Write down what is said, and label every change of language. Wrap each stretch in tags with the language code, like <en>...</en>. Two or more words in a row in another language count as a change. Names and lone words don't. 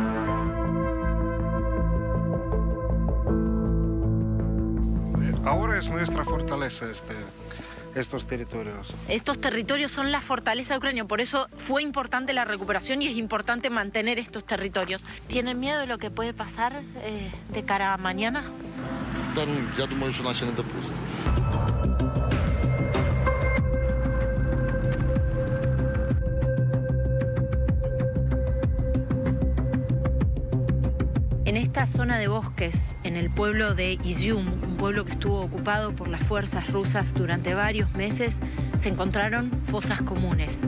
<es>Ahora es nuestra fortaleza estos territorios. Estos territorios son la fortaleza de Ucrania, por eso fue importante la recuperación y es importante mantener estos territorios. ¿Tienen miedo de lo que puede pasar de cara a mañana?</es> <uk>Я думаю, що наші не допустять.</uk> <es>En esta zona de bosques, en el pueblo de Izium, un pueblo que estuvo ocupado por las fuerzas rusas durante varios meses, se encontraron fosas comunes.</es>